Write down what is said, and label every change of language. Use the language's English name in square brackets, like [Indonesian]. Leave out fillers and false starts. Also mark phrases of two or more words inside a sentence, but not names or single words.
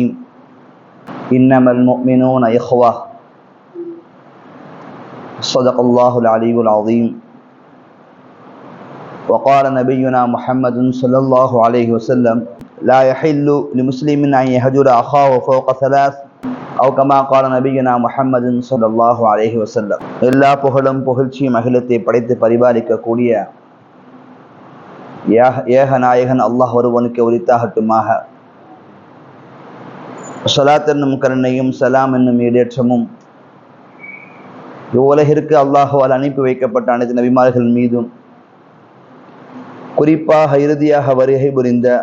[Arabic] إنما المؤمنون إخوة. صدق الله العلي العظيم. وقال نبينا محمد صلى الله عليه وسلم: لا يحل لمسلم أن يهجر أخاه فوق ثلاث، أو كما قال نبينا محمد صلى الله عليه وسلم. [Tamil] எல்லா புகழும் புகழ்ச்சியும் அகிலத்தை படைத்து பரிபாலிக்க கூடிய ஏக நாயகன் அல்லாஹ் ஒருவனுக்கு உரித்தாகட்டுமாக. ஸலாத் என்னும் கருணையும் சலாம் என்னும் ஈடேற்றமும் இவ்வுலகிற்கு அல்லாஹுவால் அனுப்பி வைக்கப்பட்ட அனைத்து நபிமார்கள் மீதும், குறிப்பாக இறுதியாக வருகை புரிந்த